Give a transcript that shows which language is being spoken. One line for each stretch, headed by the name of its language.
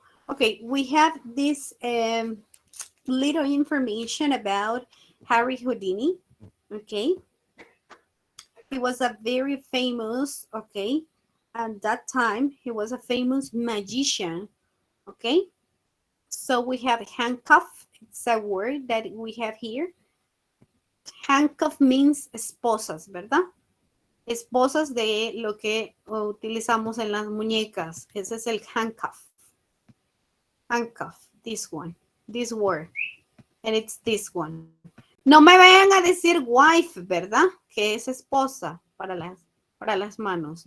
English: Okay, we have this little information about Harry Houdini, okay? He was a very famous, okay? At that time, he was a famous magician, okay? So we have handcuff. It's a word that we have here. Handcuff means
Spanish: esposas, ¿verdad? Esposas de lo que utilizamos en las muñecas. Ese es el handcuff.
English: Handcuff, this one, this word. And it's this one.
Spanish: No me vayan a decir wife, ¿verdad? Que es esposa para las manos.